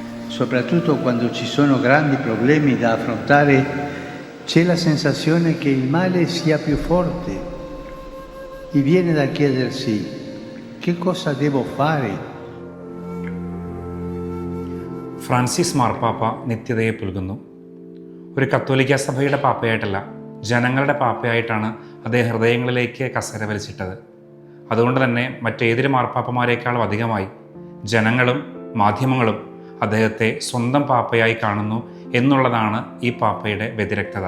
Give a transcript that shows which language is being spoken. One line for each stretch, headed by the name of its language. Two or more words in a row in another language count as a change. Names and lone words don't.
Italian: soprattutto quando ci sono grandi problemi da affrontare, c'è la sensazione che il male sia più forte e viene da chiedersi che cosa devo fare.
Malayalam: ഫ്രാൻസിസ് മാർപ്പാപ്പ നിത്യതയെ പുൽകുന്നു. ഒരു കത്തോലിക്ക സഭയുടെ പാപ്പയായിട്ടല്ല, ജനങ്ങളുടെ പാപ്പയായിട്ടാണ് അദ്ദേഹം ഹൃദയങ്ങളിലേക്ക് കസേര വലിച്ചിട്ടത്. അതുകൊണ്ട് തന്നെ മറ്റേതൊരു മാർപ്പാപ്പമാരേക്കാളും അധികമായി ജനങ്ങളും മാധ്യമങ്ങളും അദ്ദേഹത്തെ സ്വന്തം പാപ്പയായി കാണുന്നു എന്നുള്ളതാണ് ഈ പാപ്പയുടെ വ്യതിരക്തത.